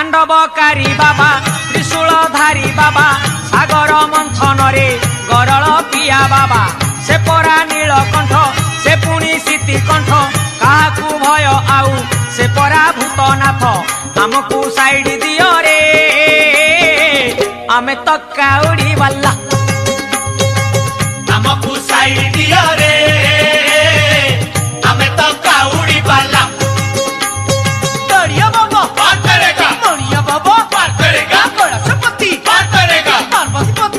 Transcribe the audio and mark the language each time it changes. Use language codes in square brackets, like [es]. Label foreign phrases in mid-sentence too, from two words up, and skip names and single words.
[or] ଅବକାରୀ ବାବା ତ୍ରିଶୂଳ ଧାରୀ ବାବା ସାଗର ମନ୍ଥନରେ ଗରଳ ପିଆ ବାବା ସେ ପରା ନୀଳକଣ୍ଠ ସେ ପୁଣି ଶୀତିକଣ୍ଠ କାହାକୁ ଭୟ ଆଉ ସେ ପରା ଭୂତନାଥ ଆମକୁ ସାଇଡ ଦିଅ ରେ ଆମେ ତ କାଉଡି ବାଲା ଆମକୁ ସାଇଡ ଦିଅ ରେ ଆମେ ତ କାଉଡି ବାଲା [hi] दाढ़िया बाबा पार करेगा मणिया बाबा पार करेगा कैलाशपति पार करेगा पार्वतीपति